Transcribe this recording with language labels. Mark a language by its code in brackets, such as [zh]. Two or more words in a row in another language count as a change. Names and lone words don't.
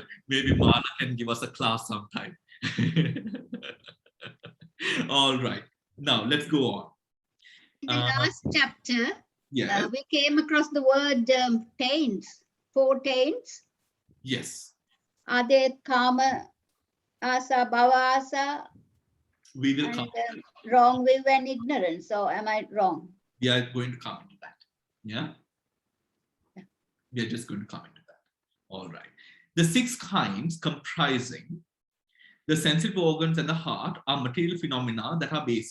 [en] Maybe Mala can give us a class sometime. All right. Now let's go on. In the last chapter, Yeah. we came across the word taints, 4 taints. Yes. Are they karma, [pi] asa, bhava, asa, [en] We will and come. wrong will and ignorance? So am I wrong? We are going to come into that. Yeah. We are just going to come into that. All right. The 6 kinds comprising the sensitive organs and the heart are material phenomena that are bases.